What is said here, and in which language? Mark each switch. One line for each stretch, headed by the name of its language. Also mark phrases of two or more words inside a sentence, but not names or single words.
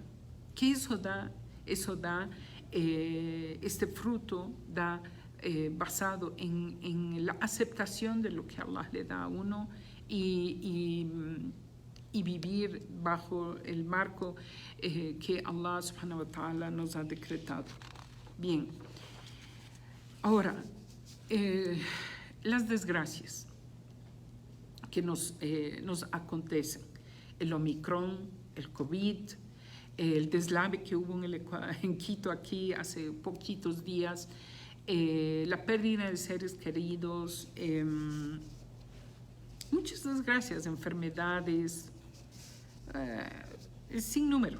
Spanish: ¿Qué eso da? Eso da, este fruto da basado en la aceptación de lo que Allah le da a uno y vivir bajo el marco que Allah
Arabic: سبحانه وتعالى
Spanish: nos ha decretado. Bien, ahora, las desgracias que nos acontecen, el Omicron, el COVID, el deslave que hubo en Quito aquí hace poquitos días, la pérdida de seres queridos, muchas desgracias, enfermedades, sin número.